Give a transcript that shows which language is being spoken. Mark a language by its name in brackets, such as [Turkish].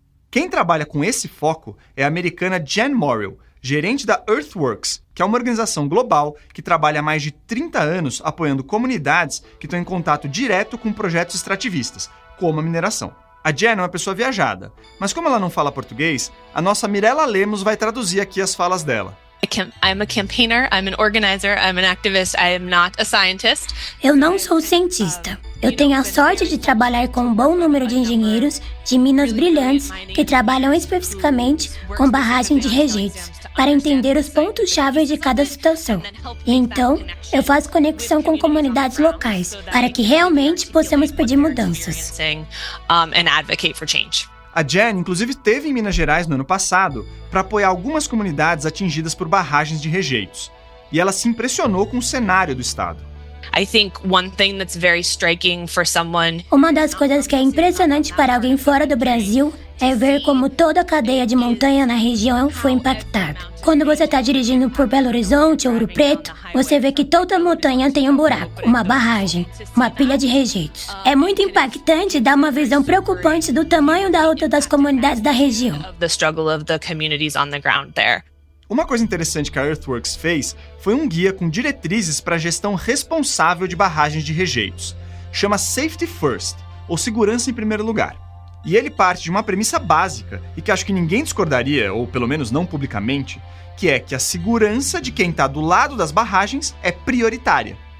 [Portuguese] Quem trabalha com esse foco é a americana Jen Morrill, gerente da Earthworks, que é uma organização global que trabalha há mais de 30 anos apoiando comunidades que estão em contato direto com projetos extrativistas, como a mineração. A Jen é uma pessoa viajada, mas como ela não fala português, a nossa Mirella Lemos vai traduzir aqui as falas dela. [English] I'm a campaigner, I'm an organizer, I'm an activist, I am not a scientist. [Portuguese] Eu não sou cientista. Eu tenho a sorte de trabalhar com um bom número de engenheiros de Minas Brilhantes que trabalham especificamente com barragem de rejeitos, para entender os pontos-chave de cada situação. E então, eu faço conexão com comunidades locais, para que realmente possamos pedir mudanças. [English] And advocate for change. [Portuguese] A Jen, inclusive, esteve em Minas Gerais no ano passado para apoiar algumas comunidades atingidas por barragens de rejeitos. E ela se impressionou com o cenário do estado. [English] I think one thing that's very striking for someone. [Portuguese] Uma das coisas que é impressionante para alguém fora do Brasil é ver como toda a cadeia de montanha na região foi impactada. Quando você está dirigindo por Belo Horizonte ou Ouro Preto, você vê que toda montanha tem um buraco, uma barragem, uma pilha de rejeitos. É muito impactante e dá uma visão preocupante do tamanho da luta das comunidades da região. [English] The struggle of the communities on the ground there. [Portuguese] Uma coisa interessante que a Earthworks fez foi um guia com diretrizes para a gestão responsável de barragens de rejeitos. Chama Safety First, ou Segurança em Primeiro Lugar. E ele parte de uma premissa básica, e que acho que ninguém discordaria, ou pelo menos não publicamente, que é que a segurança de quem está do lado das barragens é prioritária.